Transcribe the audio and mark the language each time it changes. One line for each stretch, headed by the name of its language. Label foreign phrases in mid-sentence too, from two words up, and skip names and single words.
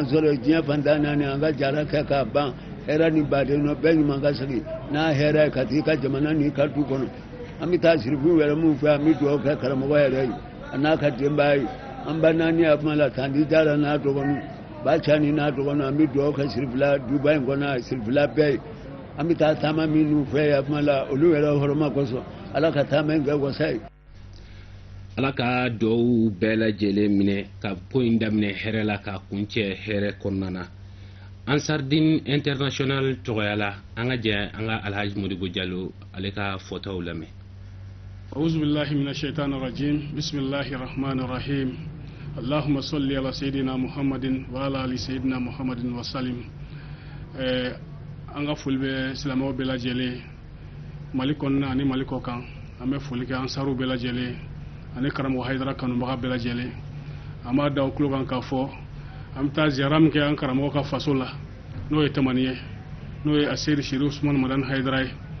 Bambara: sɔrɔ diɲɛ fantan naani an ka jara kɛ k'a ban hɛrɛ ni baden no bɛɛ ɲuman ka segin n'a hɛrɛ ye ka t'i ka jamana n'i ka du kɔnɔ an bɛ taa sirifu yɛrɛ min fɛ an bɛ dugawu kɛ karamɔgɔ yɛrɛ ye a n'a ka denbaya ye an ba naani a kuma la Tandi Jara n'a dɔgɔninw ba Cani n'a dɔgɔninw an bɛ dugawu kɛ sirifila duba in kɔnɔ sirifila bɛɛ ye an bɛ taa taama minnu fɛ a kuma la olu yɛrɛ hɔrɔma kosɔn ala ka taama in kɛ wasa ye. ala ka dɔw bɛɛ lajɛlen minɛ ka ko in daminɛ hɛrɛ la ka kuncɛ hɛrɛ kɔnɔna na. Ansardine International tɔgɔya la an ka jɛ an ka Alhaji Modibo Jalo ale ka fɔtaw lamɛn.
Arabic: أعوذ بالله من الشيطان الرجيم بسم الله الرحمن الرحيم اللهم صل على سيدنا محمد وعلى آل سيدنا محمد وسلم.
Bambara: An ka foli bɛ silamɛw bɛɛ lajɛlen Mali kɔnɔna ani Mali kɔ kan. An bɛ foli kɛ ansaru bɛɛ lajɛlen ani karamɔgɔ Hayidara kanubaga bɛɛ lajɛlen. An b'a da o tulo kan k'a fɔ an bɛ taa ziyara min kɛ an karamɔgɔ ka faso la n'o ye Tamani ye n'o ye Aseri Sherif Usman Madani Hayidara ye.